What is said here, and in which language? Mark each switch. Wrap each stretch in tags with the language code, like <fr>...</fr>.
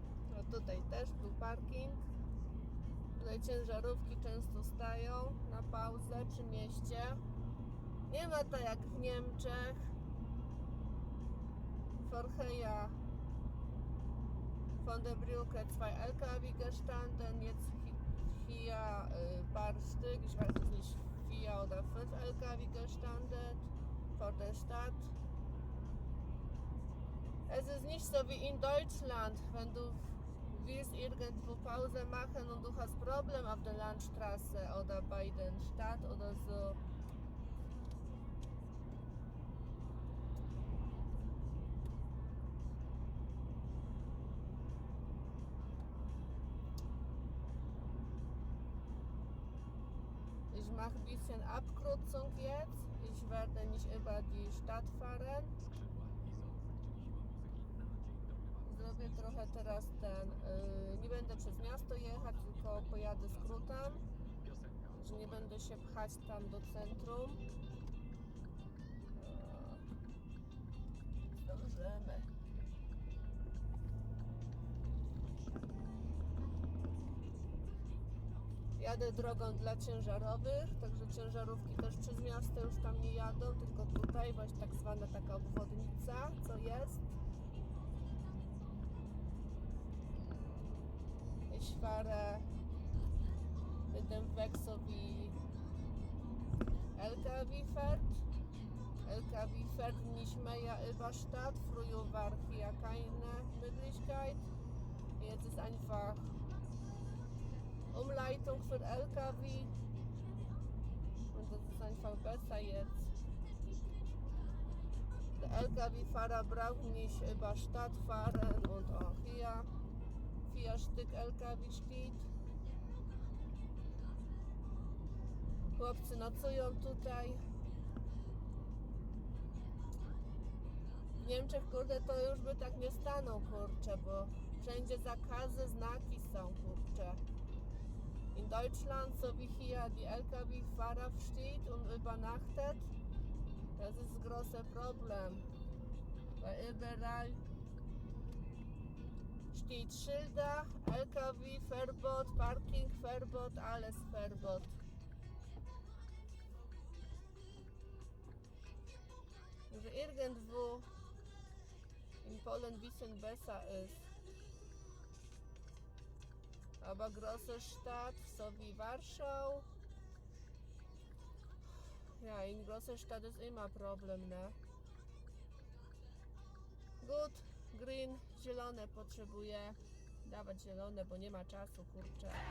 <pl>No tutaj też był parking. Tutaj ciężarówki często stają na pauzę przy mieście. Nie ma to jak w Niemczech.</pl> <de>Vorher von der Brücke 2 LKW gestanden, jetzt hier paar Stück, ich weiß es nicht, 4 oder 5 LKW gestanden vor der Stadt. Es ist nicht so wie in Deutschland, wenn du willst irgendwo Pause machen und du hast Problem auf der Landstraße oder bei der Stadt oder so. Ich mache ein bisschen Abkürzung jetzt. Ich werde nicht über die Stadt fahren.</de> <pl>Zrobię trochę teraz nie będę przez miasto jechać, tylko pojadę skrótem, że nie będę się pchać tam do centrum. Zdążymy. Jadę drogą dla ciężarowych, także ciężarówki też przez miasto już tam nie jadą, tylko tutaj właśnie tak zwana taka obwodnica, co jest.</pl> <de>Ich fahre mit dem Weg so wie LKW fährt. LKW fährt nicht mehr über Stadt. Früher war hier keine Möglichkeit. Jetzt ist einfach Umleitung für LKW und das ist einfach besser jetzt. Der LKW-Fahrer braucht nicht über Stadt fahren und auch hier 4 Stück LKW steht.</de> <pl>Chłopcy nocują tutaj. W Niemczech, kurde, to już by tak nie stanął, kurczę, bo wszędzie zakazy, znaki są, kurczę.</pl> <de>In Deutschland, so wie hier die LKW-Fahrer steht und übernachtet, das ist ein großes Problem. Weil überall steht Schilder, LKW-Verbot, Parking-Verbot, alles Verbot. Że irgendwo in Polen ein bisschen besser ist. Aber große Stadt, so wie Warschau, Ja, in Großstadt ist immer Problem, ne?</de> <en>Good, green,</en> <pl>zielone potrzebuję. Dawać zielone, bo nie ma czasu, kurczę.</pl>